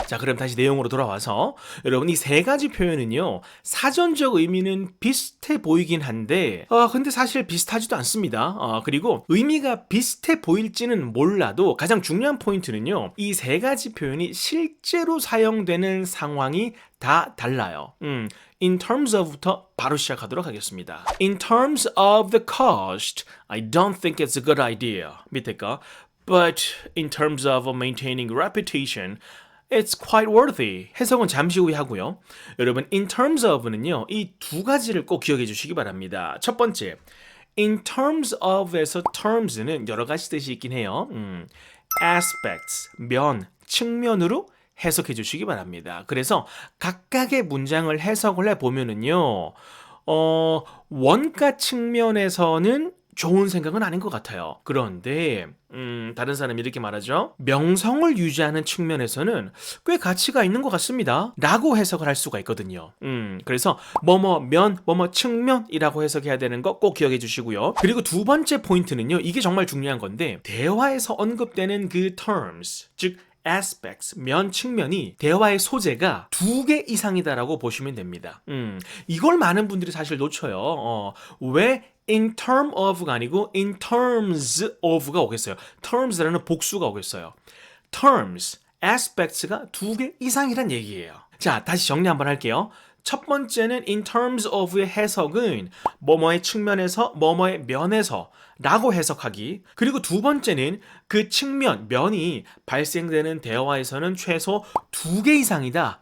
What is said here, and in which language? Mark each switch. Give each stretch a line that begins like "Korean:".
Korean: 자, 그럼 다시 내용으로 돌아와서 여러분 이 세 가지 표현은요 사전적 의미는 비슷해 보이긴 한데 근데 사실 비슷하지도 않습니다. 그리고 의미가 비슷해 보일지는 몰라도 가장 중요한 포인트는요 이 세 가지 표현이 실제로 사용되는 상황이 다 달라요. In terms of부터 바로 시작하도록 하겠습니다.
English: In terms of the cost, I don't think it's a good idea.
Korean: 밑에 거.
English: But in terms of maintaining reputation, It's quite worthy.
Korean: 해석은 잠시 후에 하고요. 여러분, in terms of는요, 이 두 가지를 꼭 기억해 주시기 바랍니다. 첫 번째, in terms of에서 terms는 여러 가지 뜻이 있긴 해요. aspects, 면, 측면으로 해석해 주시기 바랍니다. 그래서 각각의 문장을 해석을 해보면은요, 원가 측면에서는 좋은 생각은 아닌 것 같아요. 그런데 다른 사람이 이렇게 말하죠. 명성을 유지하는 측면에서는 꽤 가치가 있는 것 같습니다. 라고 해석을 할 수가 있거든요. 그래서 뭐뭐 측면이라고 해석해야 되는 거 꼭 기억해 주시고요. 그리고 두 번째 포인트는요. 이게 정말 중요한 건데 대화에서 언급되는 그 terms, 즉 aspects, 면 측면이 대화의 소재가 두 개 이상이다라고 보시면 됩니다. 이걸 많은 분들이 사실 놓쳐요. 왜 in term of가 아니고 in terms of가 오겠어요. terms라는 복수가 오겠어요. terms, aspects가 두 개 이상이란 얘기예요. 자, 다시 정리 한번 할게요. 첫 번째는 in terms of의 해석은 뭐뭐의 측면에서 뭐뭐의 면에서 라고 해석하기. 그리고 두 번째는 그 측면, 면이 발생되는 대화에서는 최소 두 개 이상이다.